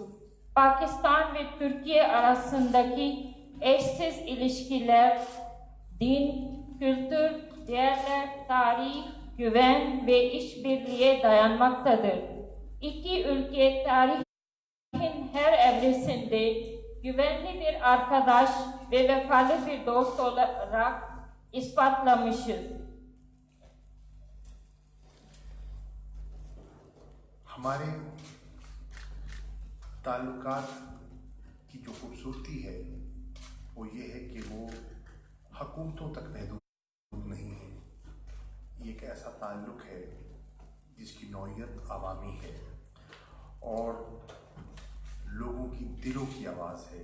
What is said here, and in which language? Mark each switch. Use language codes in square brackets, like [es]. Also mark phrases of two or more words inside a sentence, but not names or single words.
[tr] Pakistan ve Türkiye arasındaki eşsiz ilişkiler, din, kültür, değerler, tarih, güven ve işbirliğe dayanmaktadır. İki ülke tarihin her evresinde güvenli bir arkadaş ve vefalı bir dost olarak ispatlamışız. [ur] ہمارے تعلقات کی جو خوبصورتی ہے وہ یہ ہے کہ وہ حکومتوں تک محدود نہیں ہے. یہ ایک ایسا تعلق ہے جس کی نوعیت عوامی ہے اور لوگوں کی دلوں کی آواز ہے.